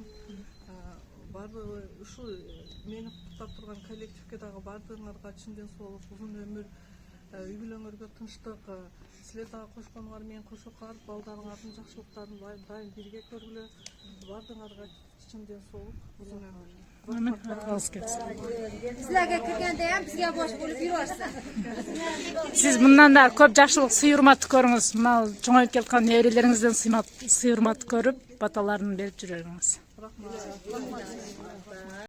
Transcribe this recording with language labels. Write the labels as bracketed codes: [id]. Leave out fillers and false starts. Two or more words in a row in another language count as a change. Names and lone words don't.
[ky] Бардыгы ушул мени куттап турган коллективге дагы бардыгыңарга чын денсаулык, узун өмүр, үй бүлөңөргө тынчтык, силер дагы кошконуңар менен кошо карып, балдарыңардын жакшылыктарын дайым бирге көргүлө. Бардыгыңарга чын денсаулык, узун өмүр. [uz] Amin. Aytganınız kelsin. Sizlarga kirganda ham bizga bosh bo'lib yurasiz. Siz bundan da ko'p yaxshilik, suy-hurmat ko'ringiz. Mana cho'ngayib kelgan nevaralaringizdan suy-hurmat ko'rib, batalarını berib jureringiz. Rahmat.